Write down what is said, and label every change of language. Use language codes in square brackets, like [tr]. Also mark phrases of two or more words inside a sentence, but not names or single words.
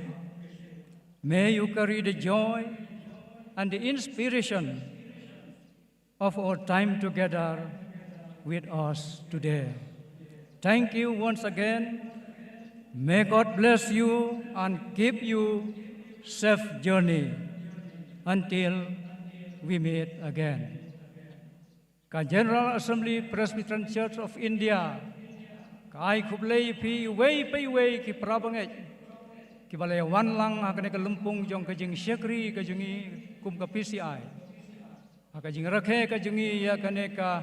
[en] May you carry the joy and the inspiration of our time together with us today. Thank you once again. May God bless you and keep you safe journey until we meet again. [kha] Ka General Assembly Presbyterian Church of India, kai kublei pi wei ki prabanget ki balai wan lang akane ka lumpung jong ka jing syakri ka jungi kum ka PCI aka jing rakhe ka jungi ya kane ka